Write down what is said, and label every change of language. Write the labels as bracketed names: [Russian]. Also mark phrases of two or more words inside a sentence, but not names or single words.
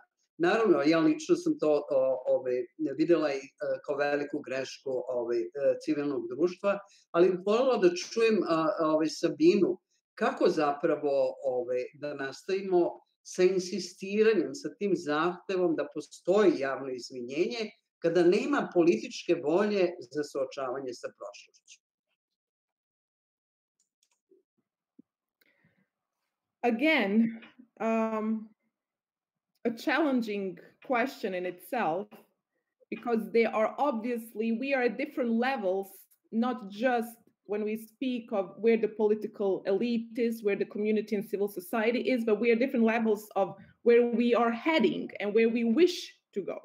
[Bosnian] Naravno, ja lično sam to vidjela i kao veliku grešku civilnog društva, ali bih voljela da čujem Sabinu, kako zapravo da nastavimo sa insistiranjem, sa tim zahtevom da postoji javno izvinjenje, kada nema političke volje za suočavanje sa prošlošću. [English] Again, a challenging question in itself, because we are at different levels, not just when we speak of where the political elite is, where the community and civil society is, but we are different levels of where we are heading and where we wish to go.